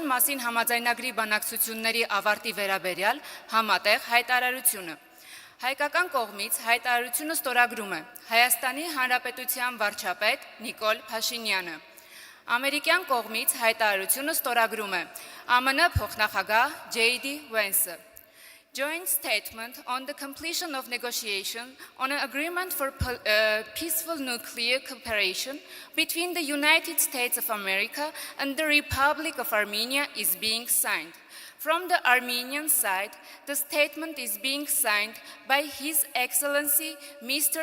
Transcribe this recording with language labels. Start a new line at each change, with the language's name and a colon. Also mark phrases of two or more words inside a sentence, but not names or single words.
Armenian: մասին համաձայնագրի բանակցությունների ավարտի վերաբերյալ համատեղ հայտարարությունը։ Հայկական կողմից հայտարարությունը ստորագրում է Հայաստանի Հանրապետության վարչապետ Nikol Pashinyan-ը։ Ամերիկյան կողմից հայտարարությունը ստորագրում է ԱՄՆ փոխնախագահ JD Vance-ը։
English: Joint statement on the completion of negotiation on an agreement for peaceful nuclear cooperation between the United States of America and the Republic of Armenia is being signed. From the Armenian side, the statement is being signed by His Excellency Mr.